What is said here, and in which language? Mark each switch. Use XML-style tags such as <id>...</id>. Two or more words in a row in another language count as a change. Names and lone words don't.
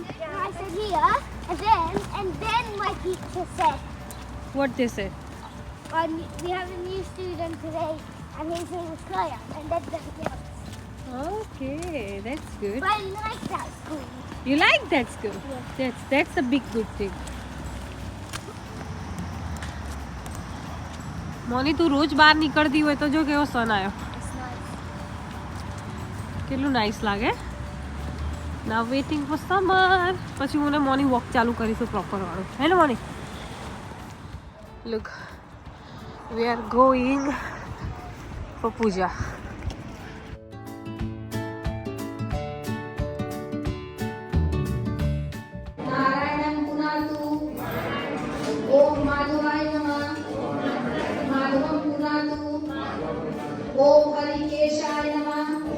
<en>And I said here, and then my teacher said, What they say? we have a new student today, and his name is Kaya, and that's the girl. Okay, that's good. But I like that school. You like that school? Yeah. That's a big good thing.</en> <gu>મોની તું રોજ બહાર નીકળતી હોય તો જો કેવો સન આવ્યો, કેટલું નાઇસ લાગે.</gu> <en>now waiting for summer.</en> <gu>પછી હું ને</gu> <en>morning walk</en> <gu>ચાલુ કરીશું પ્રોપર વાળું, હે ને મોર્નિંગ?</gu> <en>look, we are going for pooja.</en> <sa>नारायणं पुनातु ओम माधवाय नमः माधवं पुनातु ओम हरिकेशाय नमः</sa>